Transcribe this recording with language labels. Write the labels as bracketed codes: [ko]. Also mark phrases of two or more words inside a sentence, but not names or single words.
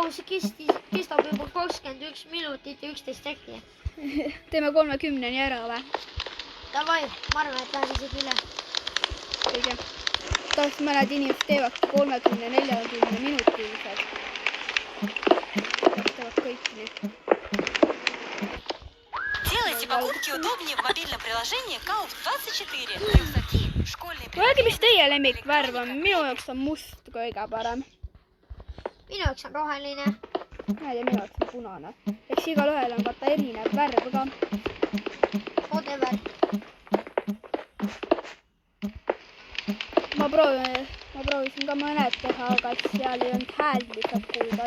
[et] kestab juba 21 minutit ja 11 sekki. Teeme 30-ni ära või? Davai, ma arvan, et läheb isegi üle. Õige. Tahaks mõned inimesed teevad 30-40 minutilised. Teevad kõik nii. [ru] Делайте покупки удобнее в мобильном приложении Kaup24. Рюкзаки, школьные [et] Öelge, mis teie lemmikvärv on? Minu jaoks on must kõige parem. Minu jaoks on roheline. Ma ei tea, minu jaoks on punane. Eks igal ühel on vaata erinev värv ka. Whatever. Ma proovisin ka mõned teha, aga seal ei olnud hääld lihtsalt kuulda.